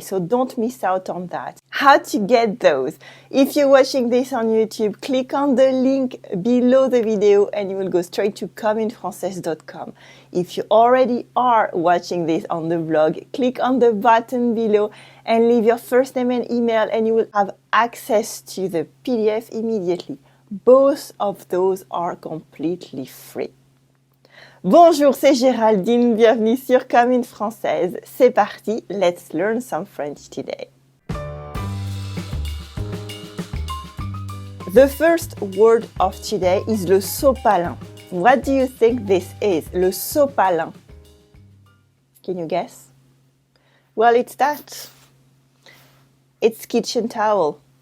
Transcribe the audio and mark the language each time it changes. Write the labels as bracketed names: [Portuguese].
[English] So don't miss out on that. How to get those? If you're watching this on YouTube, click on the link below the video and you will go straight to communefrancaise.com. If you already are watching this on the blog, click on the button below and leave your first name and email and you will have access to the PDF immediately. Both of those are completely free. [French] Bonjour, c'est Géraldine, bienvenue sur Comme une Française. C'est parti, [English] let's learn some French today. The first word of today is le sopalin. What do you think this is, le sopalin? Can you guess? Well, it's that. It's kitchen towel.